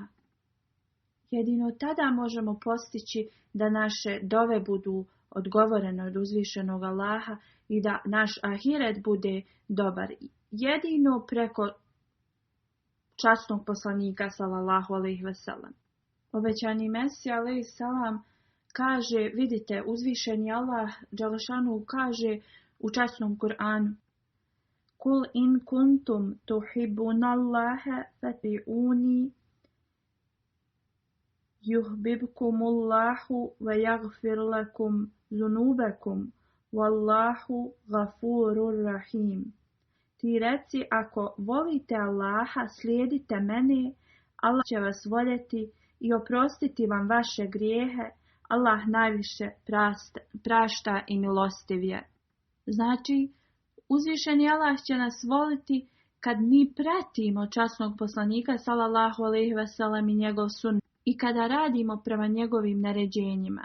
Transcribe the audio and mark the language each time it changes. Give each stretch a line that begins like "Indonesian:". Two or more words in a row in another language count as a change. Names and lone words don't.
Bosnian: Jedino tada možemo postići da naše dove budu odgovorene od uzvišenog Allaha i da naš ahiret bude dobar. Jedino preko časnog poslanika
Arabic: صلى الله عليه وسلم.
Bosnian: Obećani Mesija
Arabic: عليه السلام
Bosnian: kaže, vidite, uzvišeni Allah dželešanu kaže u časnom Kur'anu:
Arabic: قل إن كنتم تحبون الله فاتبعوني يحببكم الله ويغفر لكم ذنوبكم والله غفور رحيم.
Bosnian: Ti reci, ako volite Allaha, slijedite mene, Allah će vas voljeti i oprostiti vam vaše grijehe. Allah najviše prašta i milostiv je. Znači, uzvišeni Allah će nas voliti kad mi pratimo časnog poslanika
Arabic: صلى الله عليه وسلم
Bosnian: i njegov sunnet i kada radimo prema njegovim naređenjima.